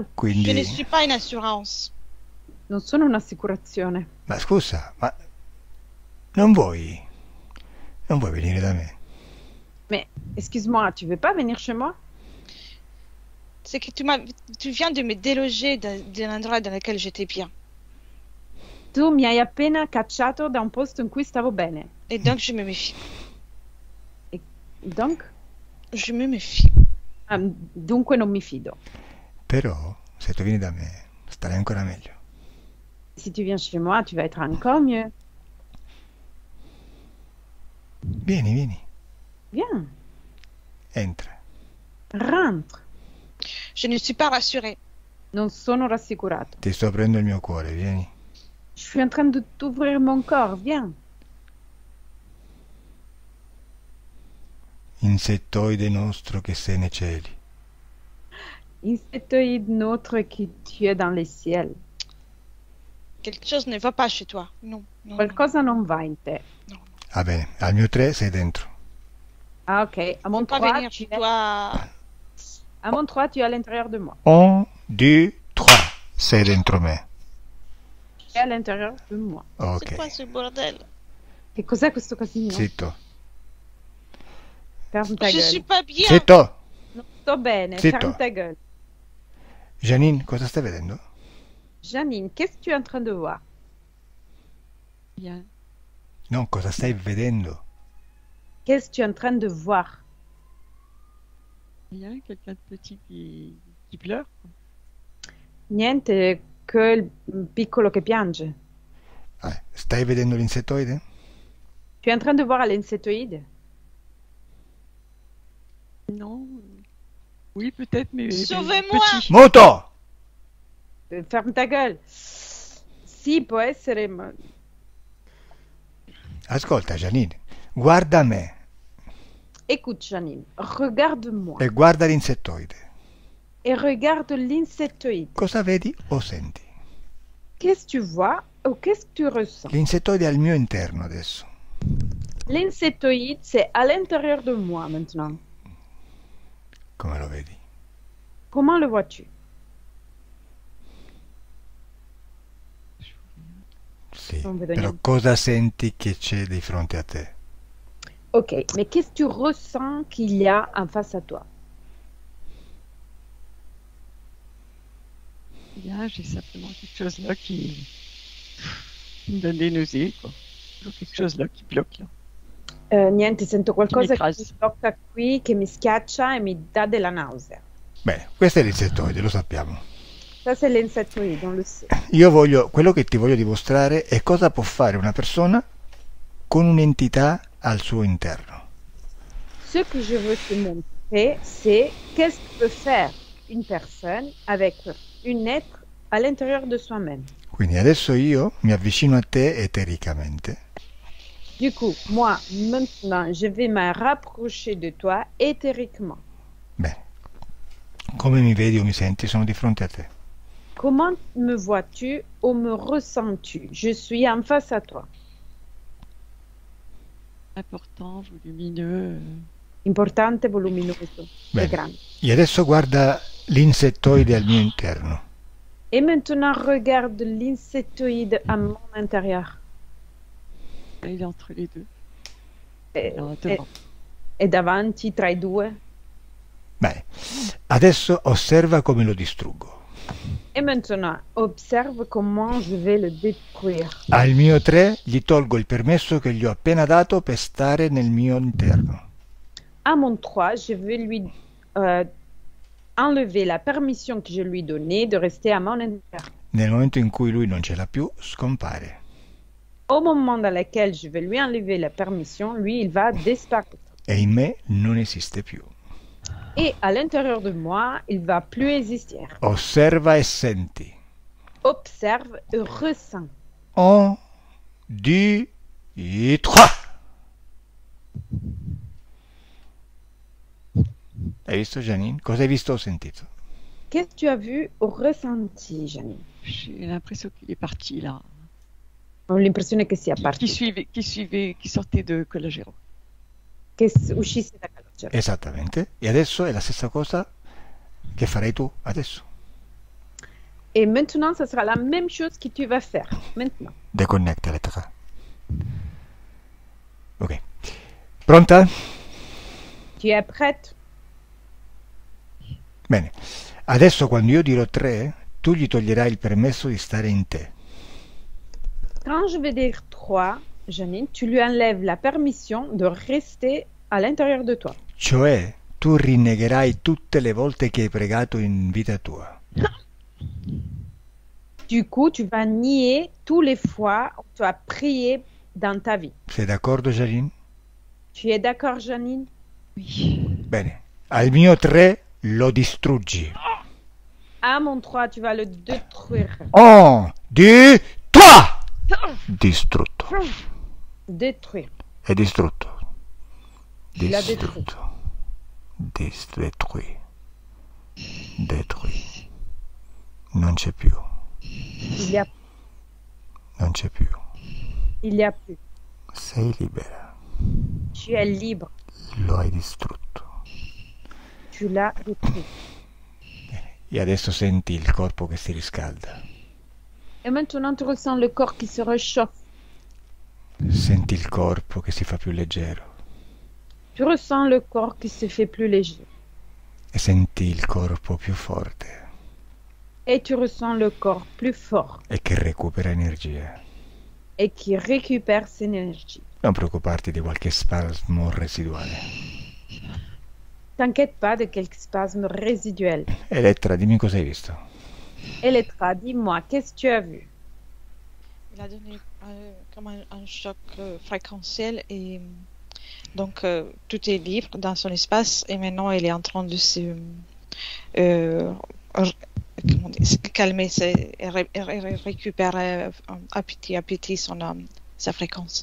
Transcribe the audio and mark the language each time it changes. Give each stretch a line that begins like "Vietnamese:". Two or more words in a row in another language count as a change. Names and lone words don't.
French: Je ne
Italian: Quindi,
French: suis pas une assurance.
Italian: Non sono un'assicurazione. ma scusa, ma non vuoi venire da me?
French: Mais, excuse-moi, tu veux pas venir chez moi? C'est que tu viens de me déloger d'un endroit dans lequel j'étais bien.
Italian: Tu mi hai appena cacciato da un posto in cui stavo bene.
French: Et donc, je me méfie. Donc, Je me méfie.
Italian: dunque non mi fido. Però, se tu vieni da me, starai ancora meglio.
French: Si tu viens chez moi, tu vas être encore mieux.
Italian: Vieni,
French: Viens,
Italian: entra.
French: rentre. Je ne suis pas rassurée.
Italian: Non sono rassicurato. Ti sto aprendo il mio cuore, vieni.
French: Je suis en train de t'ouvrir mon corps, viens.
Italian: Insettoide nostro che sei nei cieli.
French: Insectoïde nôtre qui tu es dans les ciels. Quelque chose ne va pas chez toi. Non, non.
Italian: Qualcosa non va in te. Va bene, al mio 3 sei dentro.
French: Ah, ok. À mon Pas 3, venir chez toi. à mon 3, tu es à l'intérieur de moi. 1, 2, 3.
Italian: Sei dentro me.
French: Tu es à l'intérieur de moi. C'est Ok. quoi ce bordel?
Italian: Che cos'è questo casino? Zitto.
French: Ferme ta Je gueule. suis pas bien.
Italian: Zitto! Non sto bene, Zitto.
French: ferme ta gueule.
Italian: Janine, cosa stai vedendo?
French: Janine, qu'est-ce que tu es en train de voir? Bien.
Italian: No, cosa stai vedendo?
French: Qu'est-ce que tu es en train de voir? Il y a quelqu'un de petit qui pleure.
Italian: Niente che il piccolo che piange. Stai vedendo l'insettoide?
French: Tu es en train de voir l'insectoïde? Non. Oui, peut-être, mais Sauvez-moi! petit.
Italian: Muto!
French: Ferme ta gueule.
Italian: Sì, può essere, ma Ascolta, Janine, guarda me
French: écoute, Janine, regarde-moi
Italian: e guarda l'insettoide.
French: et regarde l'insectoïde.
Italian: Cosa vedi o senti?
French: Qu'est-ce que tu vois ou qu'est-ce que tu ressens?
Italian: L'insettoide è al mio interno adesso.
French: L'insectoïde, c'est à l'intérieur de moi maintenant.
Italian: Come lo vedi?
French: Comment le vois-tu?
Italian: Sì, Non vedo però niente. cosa senti che c'è di fronte a te?
French: Ok, mais qu'est-ce que tu ressens qu'il y a en face à toi? Bien, j'ai simplement quelque chose là qui me donne des nausées, quoi. Toujours quelque chose là qui bloque, là.
Italian: Niente, sento qualcosa che Qui mi tocca qui, che mi schiaccia e mi dà della nausea. Beh, questo è l'insettoide, lo sappiamo.
French: Ça, c'est l'insectoïde, on le sait.
Italian: Quello che ti voglio dimostrare è cosa può fare una persona con un'entità al suo interno.
French: Ce que je veux te montrer, c'est qu'est-ce que peut faire une personne avec un être à l'intérieur de soi-même.
Italian: Quindi adesso io mi avvicino a te etericamente
French: Du coup, moi, maintenant, je vais me rapprocher de toi éthériquement.
Italian: bene, come mi vedi o mi senti sono di fronte a te.
French: Comment me vois-tu ou me ressens-tu? Je suis en face à toi. Important, volumineux.
Italian: Importante, voluminoso e Bene. grande. E adesso guarda l'insettoide al mio interno.
French: Et maintenant, regarde l'insectoïde à mon intérieur. Il est entre les deux. Et, Là, et- devant.
Italian: e davanti tra i due. Bene, adesso osserva come lo distruggo.
French: Et maintenant, observe comment je vais le détruire.
Italian: Al mio 3 gli tolgo il permesso che gli ho appena dato per stare nel mio interno.
French: À mon 3, je vais lui enlever la permission que je lui donnais de rester à mon intérieur.
Italian: Nel momento in cui lui non ce l'ha più, scompare.
French: Au moment dans lequel je vais lui enlever la permission, lui, il va disparaître.
Italian: E in me non esiste più.
French: Et à l'intérieur de moi, il va plus exister.
Italian: Osserva e senti.
French: Observe et ressens.
Italian: 1, 2, 3. Hai visto, Janine? Cosa hai visto o sentito?
French: Qu'est-ce que tu as vu ou ressenti, Janine? J'ai l'impression qu'il est parti, là.
Italian: Ho l'impressione che sia Qui partito,
French: suivait, qui sortait de Colagero.
Italian: che uscisse da casa. Esattamente. E adesso è la stessa cosa che farai tu adesso.
French: Et maintenant, ça sera la même chose que tu vas faire. Maintenant.
Italian: Deconnecta Elettra. Ok. Pronta?
French: Tu es prête?
Italian: Bene. Adesso quando io dirò 3, tu gli toglierai il permesso di stare in te.
French: Quand je vais dire 3, Janine, tu lui enlèves la permission de rester à l'intérieur de toi.
Italian: Cioè, tu rinnegherai tutte le volte che hai pregato in vita tua.
French: Du coup, tu vas nier tous les fois où tu as prié dans ta vie.
Italian: Sei d'accordo, Janine?
French: Tu es d'accord, Janine? Oui.
Italian: Bene. Al mio 3 lo distruggi.
French: À mon 3, tu vas le détruire. 1, 2, 3!
Italian: Distrutto.
French: Détruire.
Italian: È distrutto.
French: Tu l'as détruit. Détruit. Détruit.
Italian: Non c'è più.
French: Il y a,
Italian: Non c'è più.
French: il y a plus.
Italian: Sei libera.
French: Tu es libre.
Italian: Lo hai distrutto.
French: Tu l'as détruit.
Italian: E adesso senti il corpo che si riscalda.
French: Et maintenant, tu ressens le corps qui se réchauffe.
Italian: Senti il corpo che si fa più leggero.
French: Tu ressens le corps qui se fait plus léger.
Italian: E senti il corpo più forte.
French: Et tu ressens le corps plus fort
Italian: E che recupera energia.
French: et qui récupère ses énergies.
Italian: Non preoccuparti di qualche spasmo residuale.
French: T'inquiète pas de quelques spasmes résiduels.
Italian: Elettra, dimmi cosa hai visto.
French: Elettra, dis-moi, qu'est-ce que tu as vu? Il a donné comme un choc fréquentiel et donc tout est libre dans son espace et maintenant il est en train de se comment dire, se calmer, récupérer à petit sa fréquence.